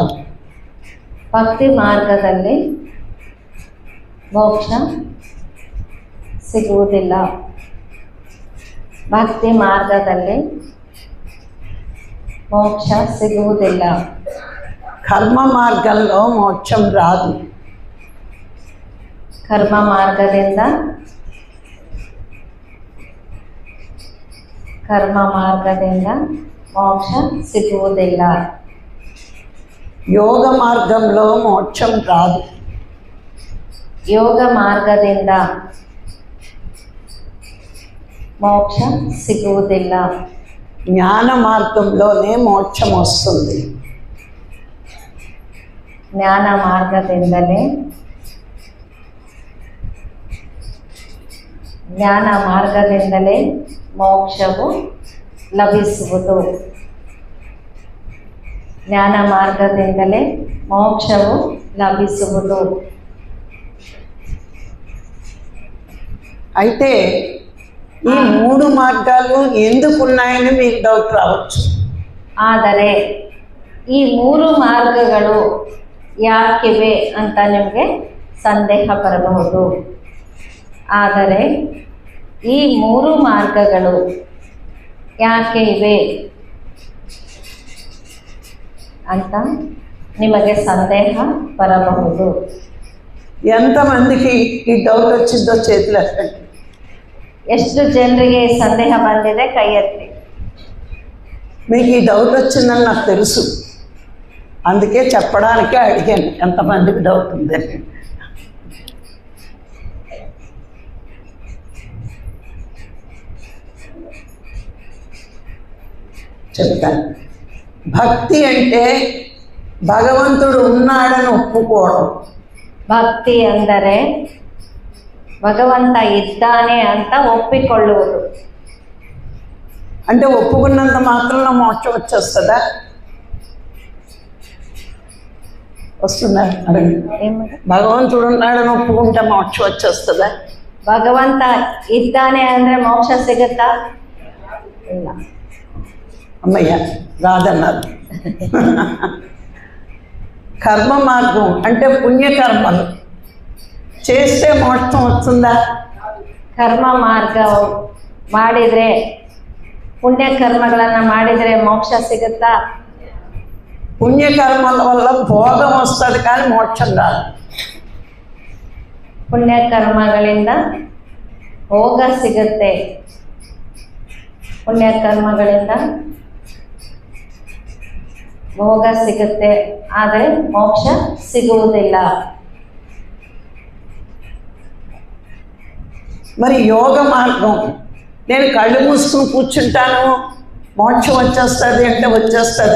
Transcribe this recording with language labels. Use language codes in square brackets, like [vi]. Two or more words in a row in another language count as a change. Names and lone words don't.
[kn] ಭಕ್ತಿ ಮಾರ್ಗದಲ್ಲಿ ಮೋಕ್ಷ ಸಿಗುವುದಿಲ್ಲ. ಭಕ್ತಿ ಮಾರ್ಗದಲ್ಲಿ ಮೋಕ್ಷ ಸಿಗುವುದಿಲ್ಲ. [te] కర్మ మార్గంలో మోక్షం రాదు. [kn] ಕರ್ಮ ಮಾರ್ಗದಿಂದ ಮೋಕ್ಷ ಸಿಗುವುದಿಲ್ಲ. [te] ಯೋಗ మార్గంలో మోక్షం రాదు. [kn] ಯೋಗ ಮಾರ್ಗದಿಂದ ಮೋಕ್ಷ ಸಿಗುವುದಿಲ್ಲ. [te] జ్ఞాన మార్గంలోనే మోక్షం వస్తుంది. [kn] ಜ್ಞಾನ ಮಾರ್ಗದಿಂದಲೇ ಮೋಕ್ಷವು ಲಭಿಸುವುದು. ಜ್ಞಾನ ಮಾರ್ಗದಿಂದಲೇ ಮೋಕ್ಷವು ಲಭಿಸುವುದು. [te] అయితే ఈ 3 మార్గాలు ఎందుకు ఉన్నాయని మీకు డౌట్ రావచ్చు. [kn] ಆದರೆ ಈ 3 ಮಾರ್ಗಗಳು ಯಾಕಿವೆ ಅಂತ ನಿಮಗೆ ಸಂದೇಹ ಬರಬಹುದು. ಆದರೆ ಈ 3 ಮಾರ್ಗಗಳು ಯಾಕೆ ಇವೆ ಅಂತ ನಿಮಗೆ ಸಂದೇಹ ಬರಬಹುದು. [te] ఎంతమందికి ఈ డౌట్ వచ్చిందో చేతులు ఎత్తండి. [kn] ಎಷ್ಟು ಜನರಿಗೆ ಸಂದೇಹ ಬಂದಿದೆ ಕೈ ಎತ್ತಿ. [te] మీకు ఈ డౌట్ వచ్చిందని నాకు తెలుసు, అందుకే చెప్పడానికే అడిగాను ఎంతమందికి డౌట్ ఉందని. చెప్తాను. భక్తి అంటే భగవంతుడు ఉన్నాడని ఒప్పుకోవడం. [kn] ಭಕ್ತಿ ಅಂದರೆ ಭಗವಂತ ಇದ್ದಾನೆ ಅಂತ ಒಪ್ಪಿಕೊಳ್ಳುವುದು. [te] అంటే ఒప్పుకున్నంత మాత్రంలో మోక్షం వచ్చేస్తుందా? వస్తుందా? భగవంతుడు ఉన్నాడని ఒప్పుకుంటే మోక్షం వచ్చేస్తుందా? [kn] ಭಗವಂತ ಇದ್ದಾನೆ ಅಂದರೆ ಮೋಕ್ಷ ಸಿಗುತ್ತಾ? ಇಲ್ಲ. [te] అమ్మయ్య రాదన్నారు. కర్మ మార్గం అంటే పుణ్యకర్మలు చేస్తే మోక్షం వస్తుందా? [kn] ಕರ್ಮ ಮಾರ್ಗ ಮಾಡಿದರೆ, ಪುಣ್ಯಕರ್ಮಗಳನ್ನು ಮಾಡಿದರೆ ಮೋಕ್ಷ ಸಿಗುತ್ತಾ? [te] పుణ్యకర్మల వల్ల భోగం వస్తుంది కానీ మోక్షం రాదు. [kn] ಪುಣ್ಯಕರ್ಮಗಳಿಂದ ಭೋಗ ಸಿಗುತ್ತೆ. ಪುಣ್ಯಕರ್ಮಗಳಿಂದ ಭೋಗ ಸಿಗುತ್ತೆ, ಆದರೆ ಮೋಕ್ಷ ಸಿಗುವುದಿಲ್ಲ. [te] మరి యోగ మార్గం, నేను కళ్ళు మూసుకుని కూర్చుంటాను మోక్షం వచ్చేస్తుంది అంటే వచ్చేస్తుందా?